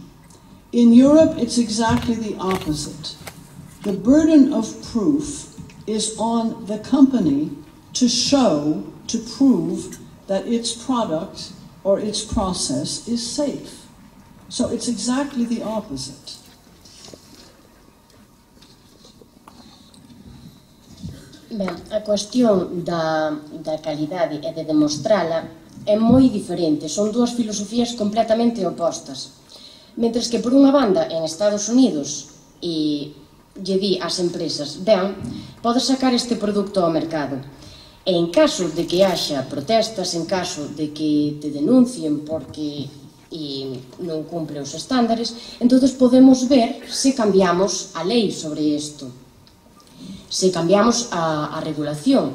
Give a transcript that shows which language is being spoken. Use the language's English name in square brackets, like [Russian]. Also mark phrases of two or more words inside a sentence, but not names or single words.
[English] In Europe, it's exactly the opposite. The burden of proof is on the company to show, to prove that its product or its process is safe. So it's exactly the opposite. [Galician] Ben, a cuestión da calidade e de demostrala é moi diferente, son dúas filosofías completamente opostas. Mentres que por unha banda en Estados Unidos lle di ás empresas, ben, podes sacar este produto ao mercado e en caso de que haxa protestas, en caso de que te denuncien porque non cumple os estándares, entonces podemos ver se cambiamos a lei sobre isto, se cambiamos a regulación.